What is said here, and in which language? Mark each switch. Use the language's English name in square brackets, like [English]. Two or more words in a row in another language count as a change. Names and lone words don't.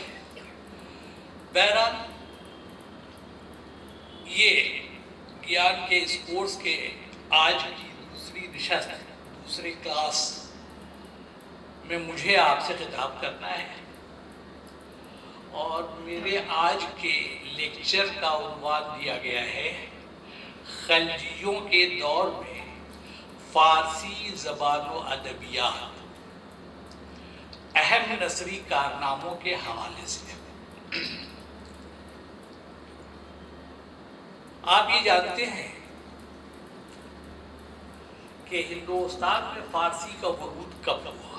[Urdu] بہرحال یہ گیان کے اس کورس کے آج کی دوسری نشست، دوسری کلاس میں مجھے آپ سے خطاب کرنا ہے اور میرے آج کے لیکچر کا عنوان دیا گیا ہے خلجیوں کے دور میں فارسی زبان و ادبیات، اہم نثری کارناموں کے حوالے سے. آپ یہ جانتے ہیں کہ ہندوستان میں فارسی کا وجود کب ہوا.